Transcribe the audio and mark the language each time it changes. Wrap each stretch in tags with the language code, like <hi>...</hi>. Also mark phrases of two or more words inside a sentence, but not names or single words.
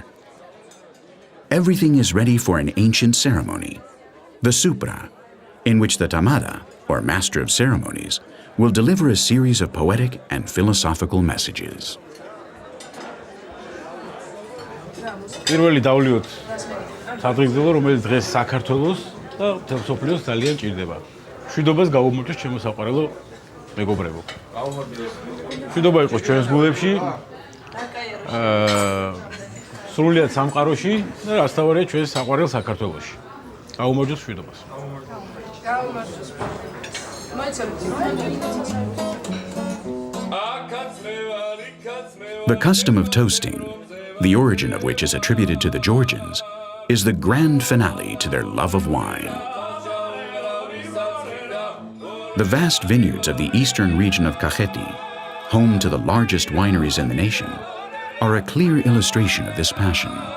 <en>Everything is ready for an ancient ceremony, the supra, in which the tamada, or master of ceremonies, will deliver a series of poetic and philosophical messages.</en> <ka>პირველი დავლიოთ სადღეგრძელო, რომელიც დღეს საქართველოს და მთელ მსოფლიოს ძალიან ჭირდება. მშვიდობას გაუმართოს ჩემო საყვარელო მეგობრებო. მშვიდობა იყოს ჩვენს გულებში, სრულიად სამყაროში და რასთავარია ჩვენს საყვარელ საქართველოში. გაუმართოს მშვიდობას.</ka> <en>The custom of toasting, the origin of which is attributed to the Georgians, is the grand finale to their love of wine. The vast vineyards of the eastern region of Kakheti, home to the largest wineries in the nation, are a clear illustration of this passion.</en>